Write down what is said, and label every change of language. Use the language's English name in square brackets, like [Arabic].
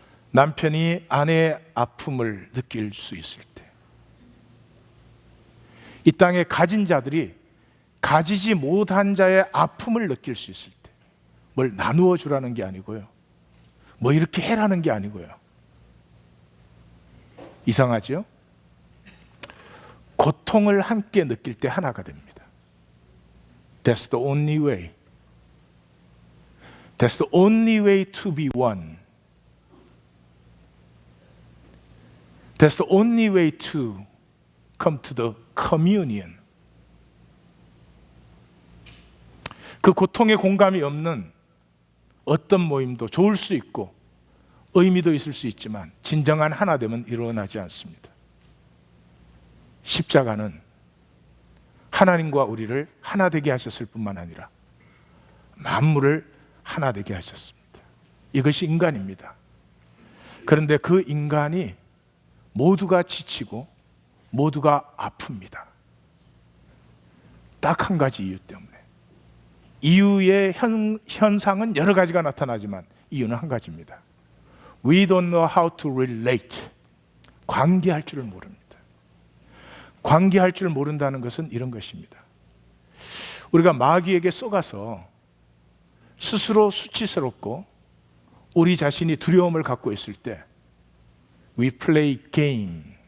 [Korean] 남편이 아내의 아픔을 느낄 수 있을 때, 이 땅에 가진 자들이 가지지 못한 자의 아픔을 느낄 수 있을 때, 뭘 나누어 주라는 게 아니고요, 뭐 이렇게 해라는 게 아니고요. 이상하죠? 고통을 함께 느낄 때 하나가 됩니다. [English] That's the only way. That's the only way to be one. That's the only way to come to the communion. [Korean] 그 고통에 공감이 없는 어떤 모임도 좋을 수 있고 의미도 있을 수 있지만 진정한 하나됨은 일어나지 않습니다. 십자가는 하나님과 우리를 하나 되게 하셨을 뿐만 아니라 만물을 하나 되게 하셨습니다. 이것이 인간입니다. 그런데 그 인간이 모두가 지치고 모두가 아픕니다. 딱 한 가지 이유 때문에. 이유의 현상은 여러 가지가 나타나지만 이유는 한 가지입니다. [English] We don't know how to relate. [Korean] 관계할 줄을 모릅니다. 관계할 줄 모른다는 것은 이런 것입니다. 우리가 마귀에게 쏘가서 스스로 수치스럽고 우리 자신이 두려움을 갖고 있을 때 [English] We play game.